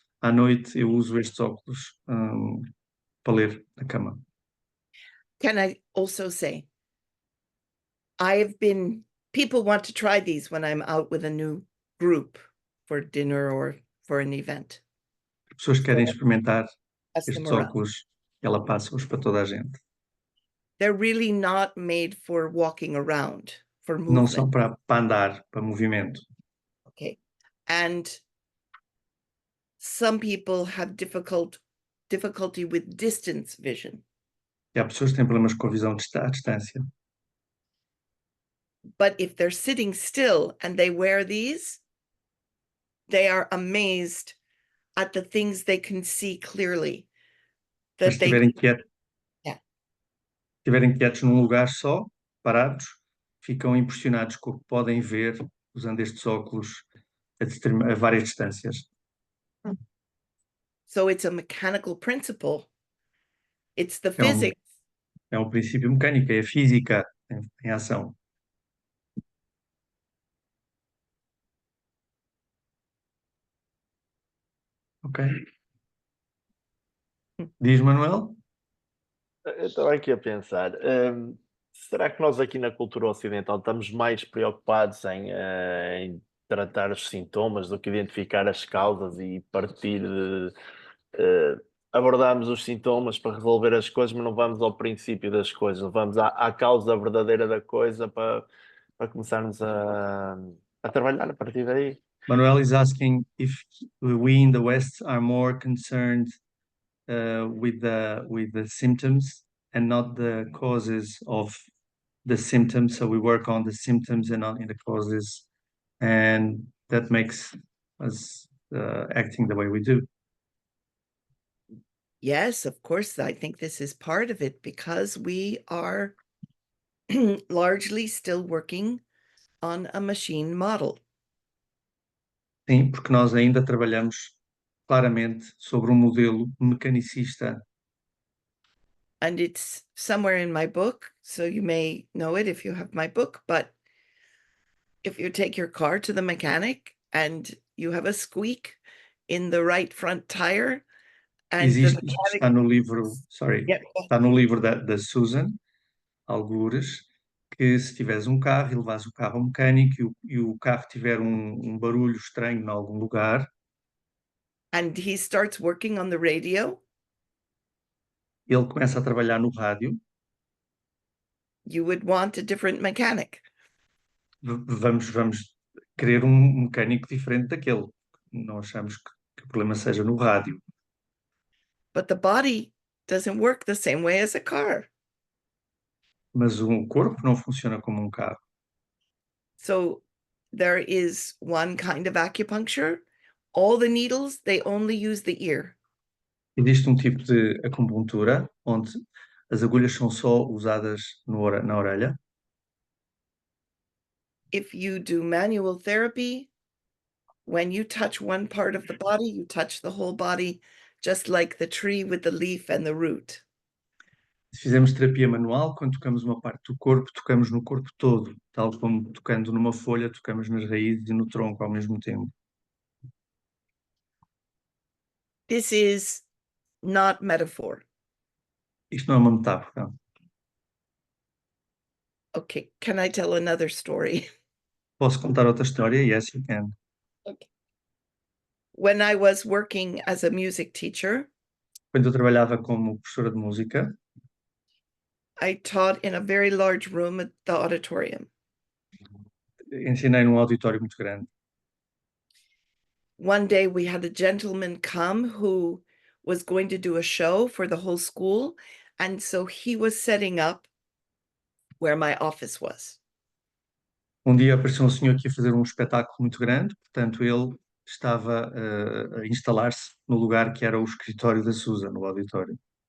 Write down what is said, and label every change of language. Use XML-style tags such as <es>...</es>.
<pt>À noite eu uso estes óculos para ler na cama.</pt> <en>Can I also say, people want to try these when I'm out with a new group for dinner or for an event.</en> <pt>As pessoas querem experimentar</pt> <en>Pass them</en> <pt>estes</pt> <en>around.</en> <pt>óculos, ela passa-os para toda a gente.</pt> <en>They're really not made for walking around, for</en> <pt>Não são</pt> <en>movement.</en> <pt>para andar, para movimento.</pt> <en>Okay. And some people have difficulty with distance vision.</en> <pt>E há pessoas que têm problemas com a visão à distância.</pt> <en>But if they're sitting still and they wear these, they are amazed at the things they can see clearly.</en> <pt>Mas se estiverem quietos num lugar só, parados, ficam impressionados com o que podem ver usando estes óculos a várias distâncias.</pt> <en>So it's a mechanical principle. It's the physics.</en> <pt>É um princípio mecânico, é a física em ação. Ok. Diz, Manuel? Eu estava aqui a pensar, será que nós aqui na cultura ocidental estamos mais preocupados em tratar os sintomas do que identificar as causas e partir de abordarmos os sintomas para resolver as coisas, mas não vamos ao princípio das coisas, não vamos à causa verdadeira da coisa para começarmos a trabalhar a partir daí?</pt> <en>Manuel is asking if we in the West are more concerned with the symptoms and not the causes of the symptoms. So we work on the symptoms and not in the causes, and that makes us acting the way we do. Yes, of course. I think this is part of it because we are largely still working on a machine model.</en> <pt>Sim, porque nós ainda trabalhamos claramente sobre um modelo mecanicista.</pt> <en>And it's somewhere in my book, so you may know it if you have my book, but if you take your car to the mechanic and you have a squeak in the right front tire and the</en> <pt>Existe,</pt> <en>mechanic,</en> <pt>está no livro, sorry,</pt> <en>yeah,</en> <pt>está no livro da Susan, algures, que se tiveres um carro e levares o carro ao mecânico e o carro tiver um barulho estranho em algum lugar,</pt> <en>and he starts working on the radio,</en> <pt>ele começa a trabalhar no rádio,</pt> <en>you would want a different mechanic.</en> <pt>vamos querer um mecânico diferente daquele. Não achamos que o problema seja no rádio.</pt> <en>But the body doesn't work the same way as a car.</en> <pt>Mas o corpo não funciona como um carro.</pt> <en>So there is one kind of acupuncture. All the needles, they only use the ear.</en> <pt>Existe um tipo de acupuntura onde as agulhas são só usadas na orelha.</pt> <en>If you do manual therapy, when you touch one part of the body, you touch the whole body, just like the tree with the leaf and the root.</en> <pt>Se fizermos terapia manual, quando tocamos uma parte do corpo, tocamos no corpo todo, tal como tocando numa folha, tocamos nas raízes e no tronco ao mesmo tempo.</pt> <en>This is not metaphor.</en> <pt>Isto não é uma metáfora.</pt> <en>Okay, can I tell another story?</en> <pt>Posso contar outra história?</pt> <en>Yes, you can. When I was working as a music teacher,</en> <pt>Quando eu trabalhava como professora de música,</pt> <en>I taught in a very large room at the auditorium.</en> <pt>ensinei num auditório muito grande.</pt> <en>One day we had a gentleman come who was going to do a show for the whole school. And so he was setting up where my office was.</en> <pt>Um dia apareceu um senhor que ia fazer um espetáculo muito grande, portanto ele estava a instalar-se no lugar que era o escritório da Susan, no auditório.</pt>